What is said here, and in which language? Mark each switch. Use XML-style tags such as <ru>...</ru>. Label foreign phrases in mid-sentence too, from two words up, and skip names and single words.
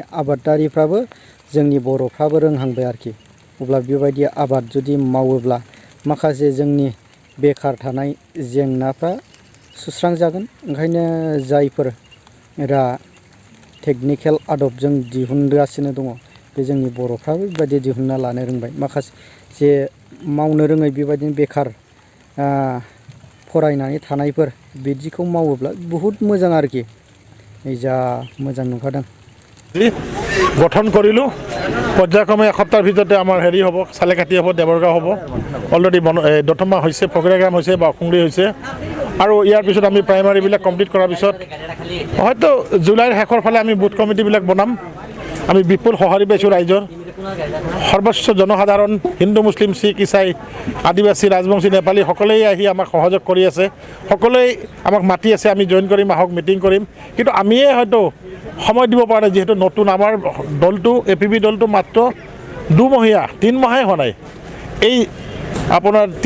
<brx>आबादारिफ्राबो जोंनि बर'फ्राबो रोंहांबाय आरोखि अब्ला बेबायदि आबाद जुदि मावोब्ला माखासे जोंनि बेकार थानाय जेंनाफ्रा सुस्रांजागोन ओंखायनो जायफोरा टेकनिकेल आदबजों दिहुनगासिनो दङ बे जोंनि बर'फ्राबो बेबायदि दिहुनना लानो रोंबाय माखासे जे मावनो रोङै बेबायदिनो बेकार फरायनानै थानायफोर बिदिखौ मावोब्ला बहुत मोजां आरोखि जा मोजां नुखादों</brx> <as>গঠন কৰিলোঁ পৰ্যায়ক্ৰমে এসপ্তাহৰ ভিতৰতে আমাৰ হেৰি হ'ব চালেকাটি হ'ব দেৱৰগাঁও হ'ব অলৰেডি দতমা হৈছে ফকৰাগ্ৰাম হৈছে বা অসুংৰি হৈছে আৰু ইয়াৰ পিছত আমি প্ৰাইমাৰীবিলাক কমপ্লিট কৰাৰ পিছত হয়তো জুলাইৰ শেষৰ ফালে আমি বুথ কমিটিবিলাক বনাম আমি বিপুল সঁহাৰি পাইছোঁ ৰাইজৰ সৰ্বোচ্চ জনসাধাৰণ হিন্দু মুছলিম শিখ ইছাই আদিবাসী ৰাজবংশী নেপালী সকলোৱে আহি আমাক সহযোগ কৰি আছে সকলোৱে আমাক মাতি আছে আমি জইন কৰিম আহক মিটিং কৰিম কিন্তু আমিয়ে হয়তো সময় দিব পৰা নাই যেহেতু নতুন আমাৰ দলটো APB দলটো মাত্ৰ 2 মহীয়া 3 মাহে হোৱা নাই এই আপোনাৰ</as>